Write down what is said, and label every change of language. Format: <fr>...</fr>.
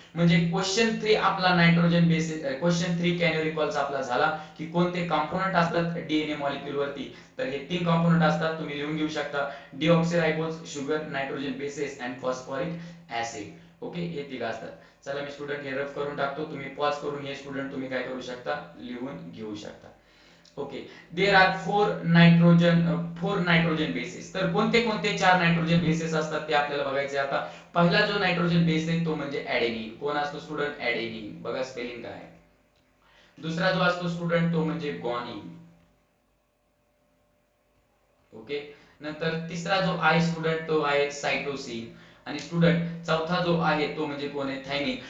<mr>म्हणजे क्वेश्चन 3 आपला nitrogen basis. Question 3 can you recalls आपला झाला की कोणते कंपोनेंट असतात डीएनए मॉलिक्यूल वरती तर हे तीन कंपोनेंट असतात. तुम्ही लिहून घेऊ शकता डिऑक्सिरायबोज sugar, nitrogen basis and phosphoric acid. Okay हे तिघ असतात. चला मी स्टुडंट हे रफ करून टाकतो. तुम्ही पॉज करून हे स्टुडंट तुम्ही काय करू शकता लिहून घेऊ शकता.</mr> <en>Okay there are four nitrogen bases.</en> <mr>तर कोणते कोणते चार नायट्रोजन बेसिस असतात ते आपल्याला बघायचे. आता पहिला जो नायट्रोजन बेस आहे तो म्हणजे ऍडेनिन. कोण असतो स्टुडंट ऍडेनिन. बघा स्पेलिंग काय. दुसरा जो असतो स्टुडंट तो म्हणजे ग्वानिन. ओके नंतर तिसरा जो आहे स्टुडंट तो आहे सायटोसिन आणि स्टुडंट चौथा जो आहे तो म्हणजे कोण आहे थायमिन.</mr>